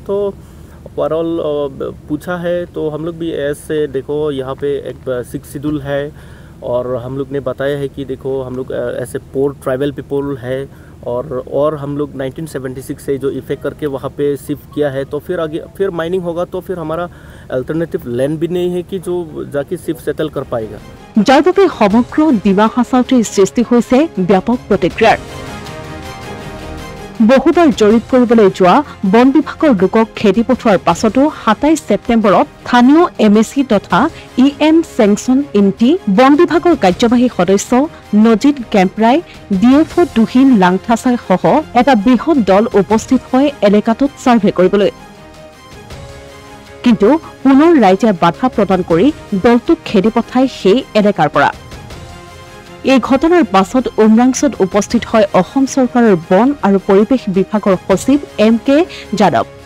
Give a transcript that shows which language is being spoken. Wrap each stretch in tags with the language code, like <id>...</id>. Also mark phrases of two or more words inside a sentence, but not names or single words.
<hi>तो ओवरऑल पूछा है तो हम लोग भी ऐसे देखो यहाँ पे एक 6 शेड्यूल है और हम लोग ने बताया है कि देखो हम लोग ऐसे</hi> <en>poor tribal people</en> <hi>है और हम लोग 1976 से जो इफेक्ट करके वहाँ पे शिफ्ट किया है। तो फिर आगे फिर माइनिंग होगा तो फिर हमारा</hi> <en>alternative land</en> <hi>भी नहीं है कि जो जाके</hi> <en>shift settle</en> <hi>कर पाएगा।</hi> <as>যাৰ বাবে সমগ্ৰ ডিমা হাছাওতে সৃষ্টি হৈছে ব্যাপক প্ৰতিক্ৰিয়াৰ বহুবাৰ জৰীপ কৰিবলৈ যোৱা বন বিভাগৰ লোকক খেদি পঠোৱাৰ পাছতো ২৭ ছেপ্টেম্বৰত স্থানীয় MSC তথা EM চেংচন ইনটি বন বিভাগৰ কাৰ্যবাহী সদস্য নজিত কেম্পৰাই DFO দুহিন লাংথাছাই সহ এটা বৃহৎ দল উপস্থিত হয় এলেকাটোত ছাৰ্ভে কৰিবলৈ কিন্তু পুনৰ ৰাইজে বাধা প্ৰদান কৰি দলটোক খেদি পঠাই সেই এলেকাৰ পৰা এই ঘটনাৰ পাছত উমৰাংচত উপস্থিত হয় অসম চৰকাৰৰ বন আৰু পৰিৱেশ বিভাগৰ সচিব MK যাদৱ</as>